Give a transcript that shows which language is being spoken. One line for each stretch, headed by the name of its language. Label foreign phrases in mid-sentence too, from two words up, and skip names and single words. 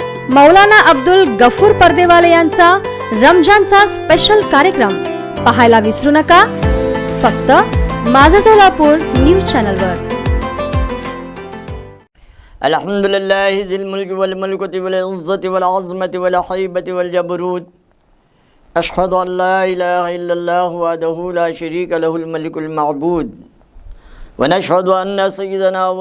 Marathi: मौलाना अब्दुल गफूर पर्देवाले यांचा रमजानचा स्पेशल कार्यक्रम पाहायला विसरू नका, फक्त माझा सोलापूर न्यूज चॅनलवर।
Arabic: الحمد لله ذي الملك والملكوت والعزة والعظمة والهيبة والجبروت. أشهد أن لا إله إلا الله وحده لا شريك له الملك المعبود ونشهد أن سيدنا و